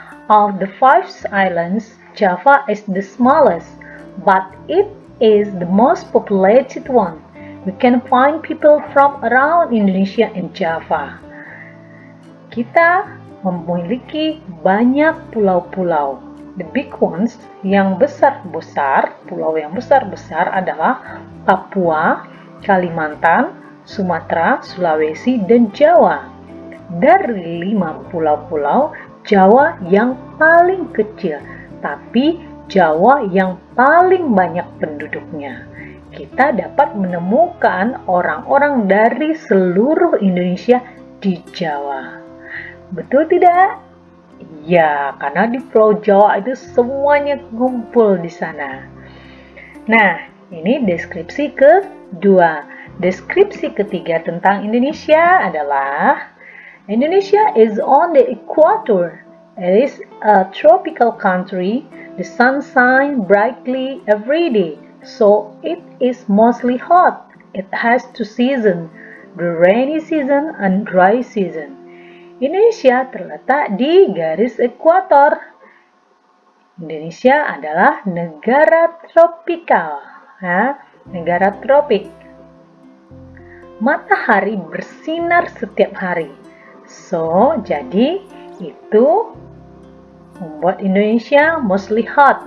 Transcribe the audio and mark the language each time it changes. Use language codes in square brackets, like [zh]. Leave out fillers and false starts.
[en] Of the 5 islands, Java is the smallest, but it is the most populated one. We can find people from around Indonesia and Java. [id] Kita memiliki banyak pulau-pulau. [en] The big ones, [id] yang besar-besar, pulau yang besar-besar adalah Papua, Kalimantan, Sumatera, Sulawesi, dan Jawa. Dari 5 pulau-pulau, Jawa yang paling kecil, tapi Jawa yang paling banyak penduduknya. Kita dapat menemukan orang-orang dari seluruh Indonesia di Jawa. Betul tidak? Ya, karena di Pulau Jawa itu semuanya ngumpul di sana. Nah, ini deskripsi kedua. Deskripsi ketiga tentang Indonesia adalah Indonesia [en] is on the equator. It is a tropical country. The sun shines brightly every day. So it is mostly hot. It has 2 seasons, the rainy season and dry season. [id] Indonesia terletak di garis ekuator. Indonesia adalah negara tropikal, negara tropik. matahari bersinar setiap hari. [en] So, [id] jadi itu membuat Indonesia [en] mostly hot.